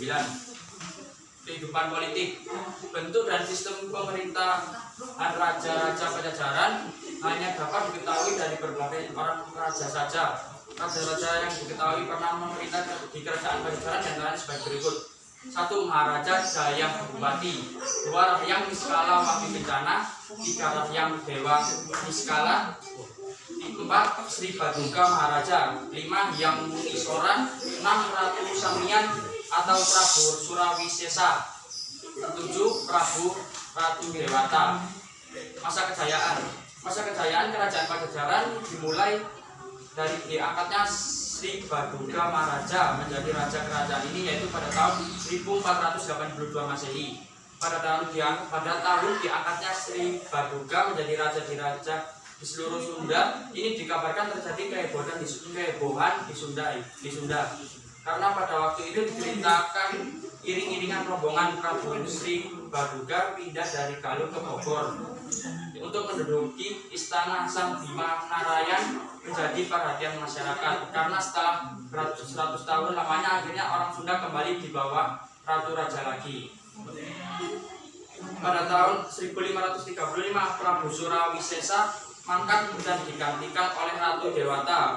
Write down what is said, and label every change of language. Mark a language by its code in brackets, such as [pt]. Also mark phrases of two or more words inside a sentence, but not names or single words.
[id] Kehidupan politik, bentuk dan sistem pemerintahan raja-raja Pajajaran hanya dapat diketahui dari berbagai orang raja saja. Raja-raja yang diketahui pernah memerintah di Kerajaan Pajajaran diantaranya sebagai berikut: 1. Maharaja Jayabhubati, 2. Rahyang Niskala Wati Kencana, 3. Rahyang Dewa Niskala, 4. Sri Baduga Maharaja, 5. Hyang Munisora, 6. Ratu Samian atau Prabu Surawisesa, 7. Prabu Ratu Dewata. Masa kejayaan Kerajaan Pajajaran dimulai dari diangkatnya Sri Baduga Maharaja menjadi raja kerajaan ini, yaitu pada tahun 1482 Masehi. Pada tahun diangkatnya Sri Baduga menjadi raja di seluruh Sunda. Ini dikabarkan terjadi kehebohan di Sunda. Karena pada waktu itu diceritakan iring-iringan rombongan Prabu Sri Baduga pindah dari Galuh ke Bogor untuk menduduki istana Sang Bima Narayan, menjadi perhatian masyarakat karena setelah 100 tahun lamanya akhirnya orang Sunda kembali di bawah Ratu Raja lagi. Pada tahun 1535 Prabu Surawisesa mangkat dan digantikan oleh Ratu Dewata.